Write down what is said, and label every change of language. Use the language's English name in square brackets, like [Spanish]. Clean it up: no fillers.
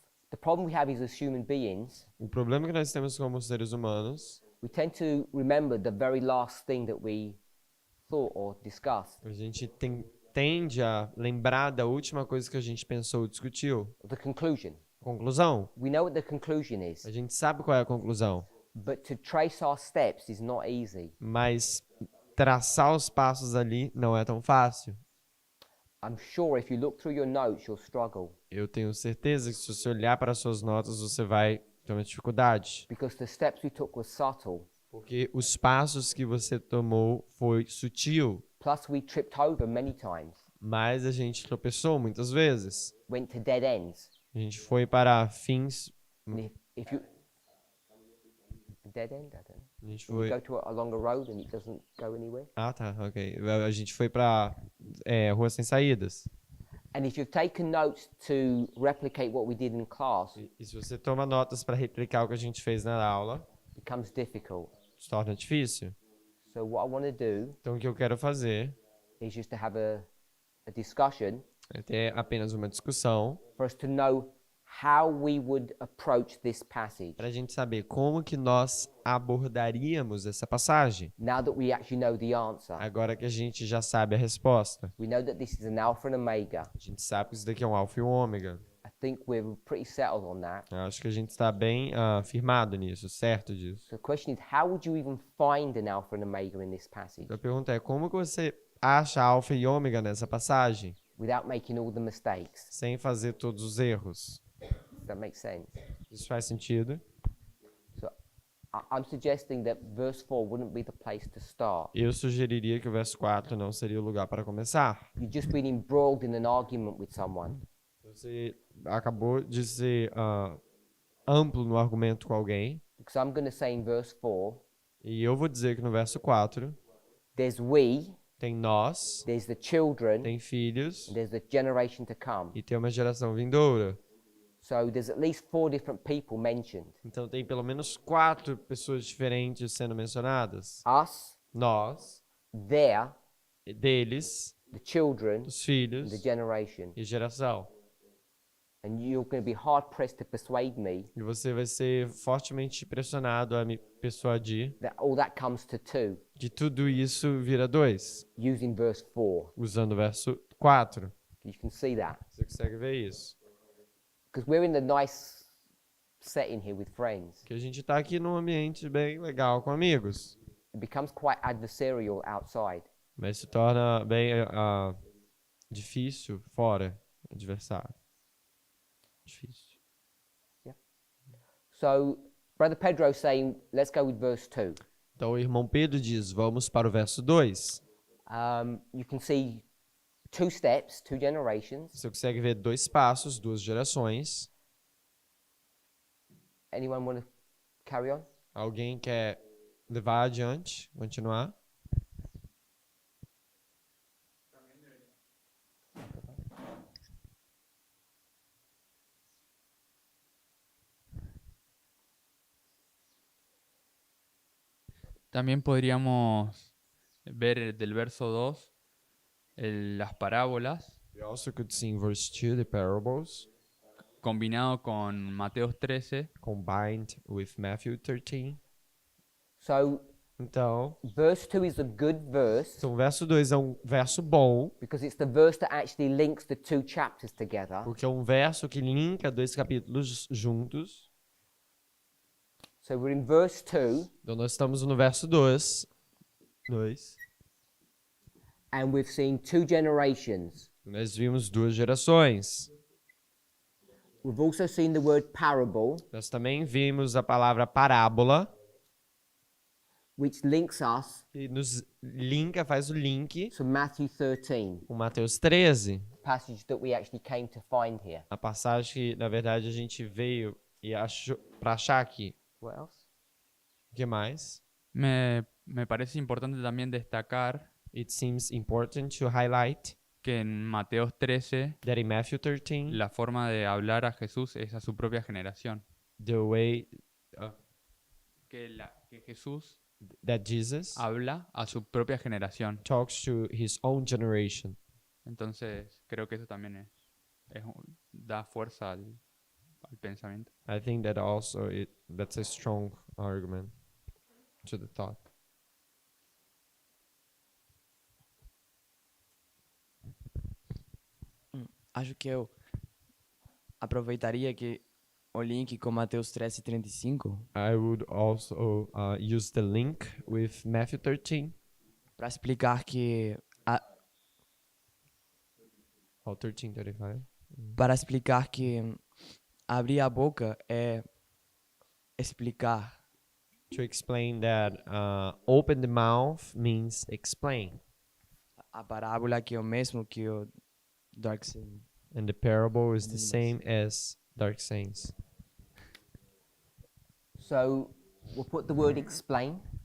[English] the problem we have is as human beings, [Portuguese] o problema que nós temos como seres humanos, [English] we tend to remember the very last thing that we thought or discussed, [Portuguese] a gente tende a lembrar da última coisa que a gente pensou ou discutiu. [English] the conclusion. [Portuguese] Conclusão. [English] We know what the conclusion is, [Portuguese] A gente sabe qual é a conclusão, [English] but to trace our steps is not easy. [Portuguese] mas traçar os passos ali não é tão fácil. [English] I'm sure if you look through your notes, you'll struggle [Portuguese] Eu tenho certeza que se você olhar para as suas notas, você vai ter uma dificuldade. [English] because the steps we took were subtle. [Portuguese] Porque os passos que você tomou foi sutil, [English] Plus, we tripped over many times, [Portuguese] mas a gente tropeçou muitas vezes. [English] went to dead ends. [Portuguese] A gente foi para fins... [English] And if you dead end, I don't know. [Portuguese] A gente [English] You [Portuguese] foi... [English] go to along a road and it doesn't go anywhere. [Portuguese] Ah, tá, ok. A gente foi para ruas sem saídas. [English] And if you've taken notes to replicate what we did in class, it [Portuguese] E se você toma notas para replicar o que a gente fez na aula, [English] becomes difficult. [Portuguese] se torna difícil. [English] So what I want to do [Portuguese] Então o que eu quero fazer [English] is just to have a discussion [Portuguese] é ter apenas uma discussão [English] for us to know how we would approach this passage [Portuguese] para a gente saber como que nós abordaríamos essa passagem, [English] now that we actually know the answer. [Portuguese] agora que a gente já sabe a resposta. [English] We know that this is an alpha and omega. [Portuguese] A gente sabe que isso daqui é um alfa e um ômega. [English] I think we're pretty settled on that. [Portuguese] Eu acho que a gente está bem firmado nisso, certo disso. [English] So the question is, how would you even find an alpha and omega in this passage [Portuguese] A pergunta é, como que você acha alfa e ômega nessa passagem, [English] without making all the mistakes? [Portuguese] sem fazer todos os erros? [English] Does that make sense? [Portuguese] Isso faz sentido? [English] So I'm suggesting that verse 4 wouldn't be the place to start. [Portuguese] Eu sugeriria que o verso 4 não seria o lugar para começar. [English] You've just been embroiled in an argument with someone. [Portuguese] Você acabou de ser amplo no argumento com alguém, [English] Because I'm going to say in verse 4, [Portuguese] e eu vou dizer que no verso 4 [English] there's we, [Portuguese] tem nós, [English] there's the children, [Portuguese] tem filhos [English] and there's the generation to come. [Portuguese] e tem uma geração vindoura. [English] So there's at least 4 different people mentioned. [Portuguese] Então tem pelo menos 4 pessoas diferentes sendo mencionadas. [English] Us, [Portuguese] Nós, [English] there, [Portuguese] deles, [English] the children, [Portuguese] os [English] and [Portuguese] filhos [English] the generation. [Portuguese] e geração. [English] And you're going to be hard pressed to persuade me [Portuguese] E você vai ser fortemente pressionado a me persuadir [English] that all that comes to 2 [Portuguese] que tudo isso vira 2, [English] using verse 4. [Portuguese] usando o verso 4. [English] You can see that. [Portuguese] Você consegue ver isso? [English] Because we're in the nice setting here with friends. [Portuguese] Que a gente está aqui num ambiente bem legal com amigos, [English] It becomes quite adversarial outside. [Portuguese] mas se torna bem difícil fora, adversário. Difícil. [English] So, Brother Pedro's saying, let's go with verse 2. [Portuguese] Então o irmão Pedro diz, vamos para o verso 2. [English] You can see 2 steps, 2 generations. [Portuguese] Você consegue ver 2 passos, 2 gerações. [English] Anyone want to carry on? [Portuguese] Alguém quer levar adiante, continuar? [Spanish] También podríamos ver del verso 2 las parábolas [English] We also could see in verse 2 the parables [Spanish] combinado con Mateo 13 [English] combined with Matthew 13. So, [Portuguese] Então, [English] verse 2 is a good verse [Portuguese] o verso 2 é um verso bom, [English] because it's the verse that actually links the 2 chapters together. [Portuguese] porque é um verso que linka 2 capítulos juntos. [English] So, we're in verse 2, [Portuguese] Então nós estamos no verso 2. [English] And we've seen 2 generations. [Portuguese] Nós vimos 2 gerações. [English] We've also seen the word parable, [Portuguese] Nós também vimos a palavra parábola, [English] which links us [Portuguese] que nos linka, faz o link [English] to Matthew 13, [Portuguese] com Mateus 13, [English] passage that we actually came to find here. [Portuguese] a passagem que, na verdade, a gente veio e achou para achar aqui. [English] What else? [Portuguese] O que mais? [Spanish] Me parece importante también destacar [English] It seems important to highlight [Spanish] que en Mateos 13 [English] that in Matthew 13, [Spanish] la forma de hablar a Jesús es a su propia generación. [English] the way [Spanish] Que Jesús [English] that Jesus [Spanish] habla a su propia generación. [English] talks to his own generation. [Spanish] Entonces, creo que eso también da fuerza al pensamiento. [English] I think that also that's a strong argument to the thought. [Portuguese] Acho que eu aproveitaria que o link com Mateus 13:35 [English] I would also use the link with Matthew 13. [Portuguese] para explicar que [English] Oh, 13:35. [Portuguese] para explicar que abrir a boca é explicar. [English] To explain that open the mouth means explain. [Portuguese] A parábola que é o mesmo que o Dark Saying. [English] And the parable is the same as dark sayings. So we'll put the word explain.